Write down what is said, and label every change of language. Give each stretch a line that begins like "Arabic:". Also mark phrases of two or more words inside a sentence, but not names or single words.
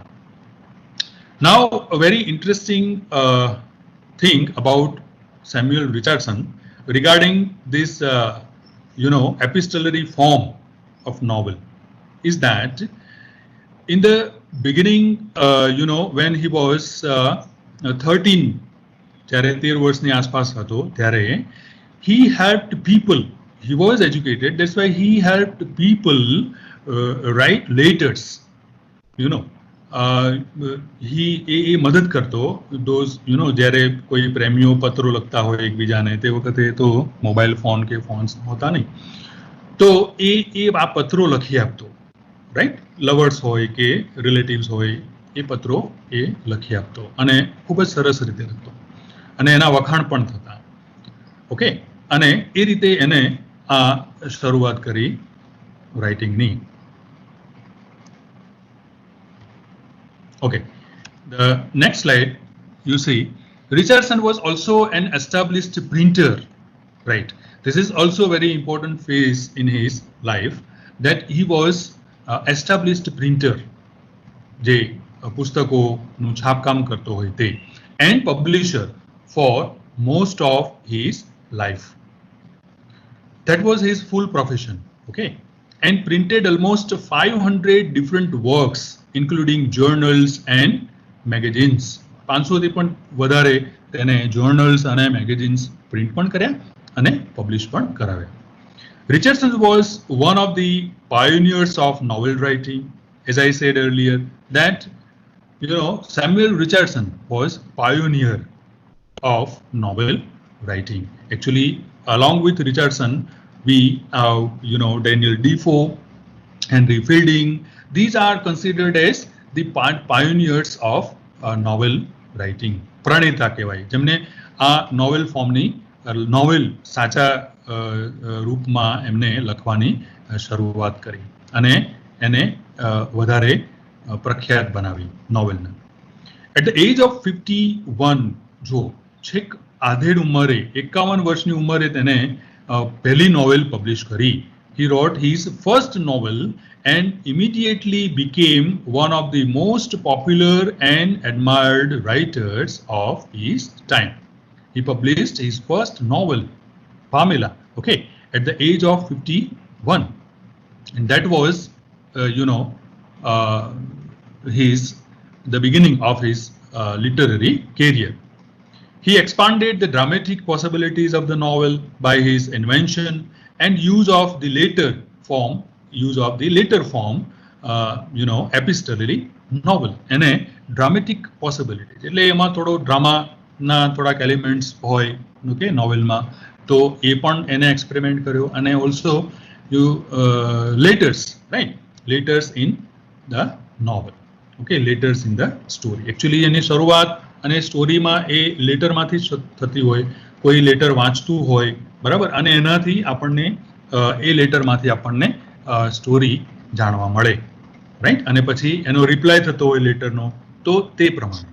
English: Now, a very interesting thing about Samuel Richardson regarding this epistolary form of novel is that in the beginning, when he was 13,
Gujarati: જ્યારે 13 વર્ષની આસપાસ હતો ત્યારે
English: he helped people. He was educated, that's why he helped people write letters.
Gujarati: એ મદદ કરતો those, જ્યારે કોઈ પ્રેમીઓ પત્રો લખતા હોય એકબીજાને, તે વખતે તો મોબાઈલ ફોન કે ફોન્સ હોતા નહીં, તો એ આ પત્રો લખી આપતો, રાઈટ. લવર્સ હોય કે રિલેટિવ્સ હોય, એ પત્રો એ લખી આપતો અને ખૂબ જ સરસ રીતે લખતો અને એના વખાણ પણ થતા, ઓકે. અને એ રીતે એને આ શરૂઆત કરી રાઇટિંગની.
English: Okay, the next slide, you see, Richardson was also an established printer, right? This is also a very important phase in his life, that he was established printer,
Gujarati: જે પુસ્તકોનું છાપકામ કરતો હોય તે,
English: and publisher for most of his life. That was his full profession, okay, and printed almost 500 different works, including journals and magazines.
Gujarati: 500 થી પણ વધારે તેને journals અને
English: magazines print
Gujarati: પણ કર્યા અને publish પણ કરાવ્યા.
English: Richardson was one of the pioneers of novel writing. As I said earlier, that Samuel Richardson was pioneer of novel writing. Actually, along with Richardson, we have Daniel Defoe, Henry Fielding. These are considered as the pioneers of novel writing.
Gujarati: પ્રણેતા કહેવાય, જેમને આ નોવેલ ફોર્મની નોવેલ સાચા રૂપમાં એમને લખવાની શરૂઆત કરી અને એને વધારે પ્રખ્યાત બનાવી નોવેલને.
English: At the age of 51,
Gujarati: જો છેક આધેડ ઉંમરે 51 વર્ષની ઉંમરે તેને પહેલી નોવેલ પબ્લિશ કરી.
English: He wrote his first novel and immediately became one of the most popular and admired writers of his time. He published his first novel, Pamela, okay, at the age of 51, and that was, the beginning of his literary career. He expanded the dramatic possibilities of the novel by his invention and use of the later form, epistolary novel.
Gujarati: એને
English: dramatic possibilities
Gujarati: એટલે એમાં થોડો ડ્રામાના થોડાક એલિમેન્ટ્સ હોય, ઓકે, નોવેલમાં, તો એ પણ એને એક્સપેરિમેન્ટ કર્યો.
English: અને also letters, right, letters in the novel, okay, letters in the story.
Gujarati: એકચ્યુઅલી એની શરૂઆત અને સ્ટોરીમાં એ લેટરમાંથી થતી હોય, કોઈ લેટર વાંચતું હોય, બરાબર, અને એનાથી આપણને એ લેટરમાંથી આપણને સ્ટોરી જાણવા મળે, રાઈટ, અને પછી એનો રિપ્લાય થતો હોય લેટરનો, તો તે પ્રમાણે.